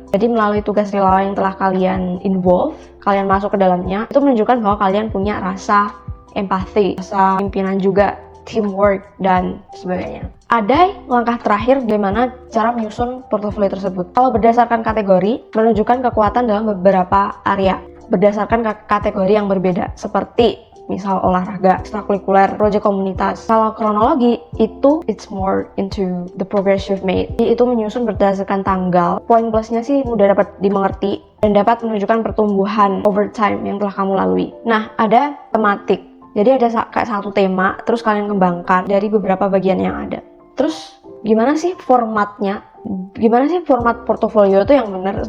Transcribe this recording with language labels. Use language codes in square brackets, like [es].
[id] Jadi melalui tugas relawan yang telah kalian involve, kalian masuk ke dalamnya, itu menunjukkan bahwa kalian punya rasa empati, rasa pimpinan juga, teamwork, dan sebagainya. Ada langkah terakhir bagaimana cara menyusun portofolio tersebut. Kalau berdasarkan kategori, menunjukkan kekuatan dalam beberapa area. Berdasarkan kategori yang berbeda, seperti misal olahraga, ekstrakurikuler, proyek komunitas. Kalau kronologi itu [en] it's more into the progress you've made. [id] Jadi itu menyusun berdasarkan tanggal. Poin plusnya sih mudah dapat dimengerti dan dapat menunjukkan pertumbuhan [en] over time [id] yang telah kamu lalui. Nah, ada tematik. Jadi ada kayak satu tema, terus kalian kembangkan dari beberapa bagian yang ada. Terus gimana sih formatnya? Gimana sih format portofolio itu yang benar?